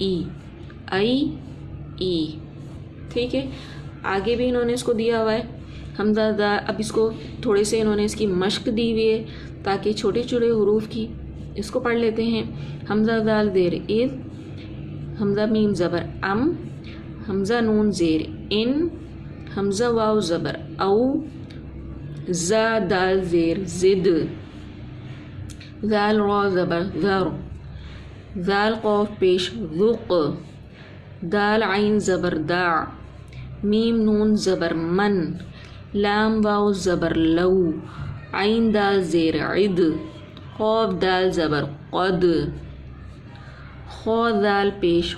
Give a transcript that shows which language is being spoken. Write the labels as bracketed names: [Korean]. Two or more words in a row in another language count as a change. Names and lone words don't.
[Urdu] ای ٹھیک ہے آگے بھی انہوں نے اس کو دیا ہوا ہے حمزہ دا اب اس کو تھوڑے سے انہوں نے اس کی مشق دی ہوئی ہے تاکہ چھوٹے چھوٹے حروف کی اس کو پڑھ لیتے ہیں حمزہ دال زیر اذ حمزہ میم زبر ام حمزہ نون زیر ان حمزہ واو زبر او زا دال زیر زد ذال را زبر ذر ذال قاف پیش ذق دال عین زبر دع میم نون زبر من لام واو زبر لو عین دال زیر عد قاف دال زبر قد خا دال پیش